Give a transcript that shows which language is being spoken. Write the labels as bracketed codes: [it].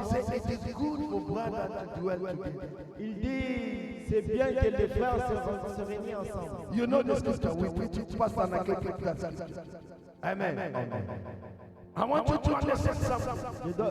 [en] He says it is good for brothers to dwell together. [fr] Il dit, c'est bien que les frères se réunissent ensemble. [en] You know the scripture. We preach it. Pastor Nagel preached that scripture. Amen. I want you to understand something.